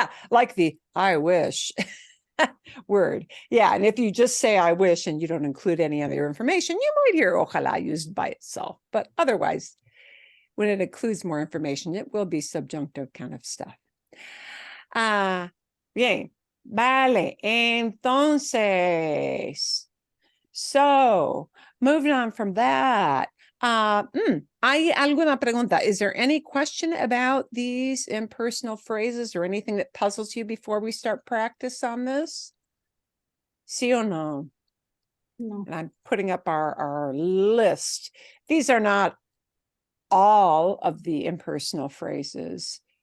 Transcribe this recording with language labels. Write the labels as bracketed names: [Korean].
[English] like the I wish word. Yeah, and if you just say I wish and you don't include any other information, you might hear ojalá used by itself. But otherwise, when it includes more information, it will be subjunctive kind of stuff. [Spanish] Bien. Vale. [English] Entonces, so moving on from that, [Spanish] ¿hay alguna pregunta? [English] Is there any question about these impersonal phrases or anything that puzzles you before we start practice on this? [Spanish] Sí o no? No. [English] And I'm putting up our list. These are not all of the impersonal phrases.